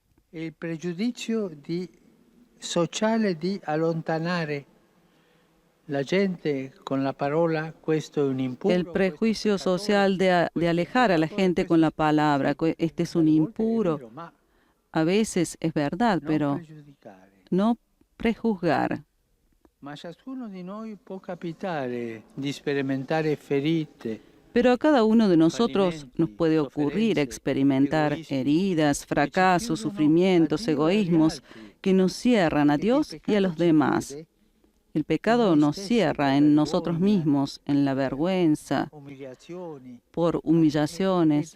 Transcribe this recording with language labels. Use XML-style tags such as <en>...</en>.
<it>Il pregiudizio sociale di allontanare la gente con la parola, questo è un impuro.</it> <es>El prejuicio social de alejar a la gente con la palabra, este es un impuro. A veces es verdad, pero no prejuzgar.</es> <it>Ma ciascuno di noi può capitare di sperimentare ferite.</it> <es>Pero a cada uno de nosotros nos puede ocurrir experimentar heridas, fracasos, sufrimientos, egoísmos que nos cierran a Dios y a los demás. El pecado nos cierra en nosotros mismos, en la vergüenza, por humillaciones.</es>